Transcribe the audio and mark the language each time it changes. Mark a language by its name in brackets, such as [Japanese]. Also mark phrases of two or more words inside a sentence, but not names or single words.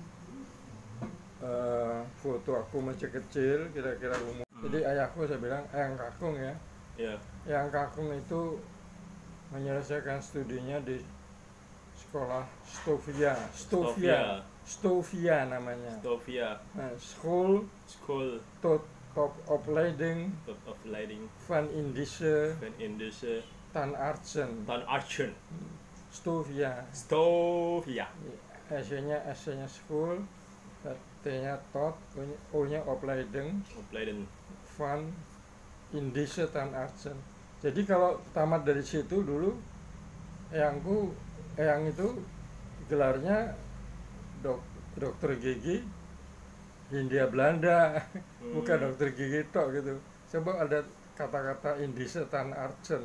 [Indonesian] Foto aku masih kecil, kira-kira umur. Jadi ayahku, saya bilang Eyang Kakung ya. Iya. Eyang Kakung itu menyelesaikan studinya di sekolah Stovia namanya. Stovia. [Dutch] School tot opleiding van Indische Van Indische Tanartsen. Stovia. [Indonesian] S-nya school, T-nya tot, O-nya [Dutch] opleiding van Indische Tanartsen. [Indonesian] Jadi kalau tamat dari situ dulu, Eyang itu gelarnya dokter gigi Hindia Belanda, bukan dokter gigi tok gitu. Coba ada kata-kata [Dutch] Indische Tanartsen.